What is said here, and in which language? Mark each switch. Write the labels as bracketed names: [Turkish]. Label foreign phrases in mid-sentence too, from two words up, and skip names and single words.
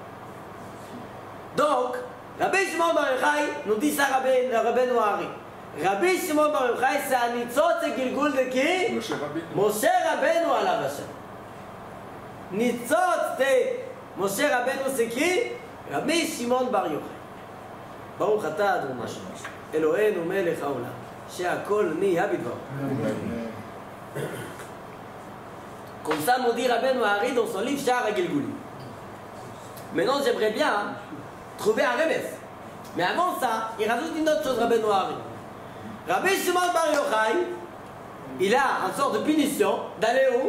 [French] Donc, Rabbi Shimon Bar Yochai nous dit ça, Rabbeinu Hari. Rabbi Shimon Bar Yochai, c'est un nitzot et gilgul de qui? [Hebrew] משה רבנו עליו השם. [French] Nitzot de Moshe Rabbeinu c'est qui? Rabbi Shimon Bar Yochai. [Hebrew] ברוך אתה אדוני אלוהינו מלך העולם שהכל נהיה בדברו. [French] Comme ça nous dit Rabbeinu Hari dans son livre Sha'ar HaGilgulim. Maintenant j'aimerais bien trouver un remède. Mais avant ça, il rajoute une autre chose Rabbeinu Hari. Rabbi Shimon Bar Yochai, il a une sorte de punition d'aller où?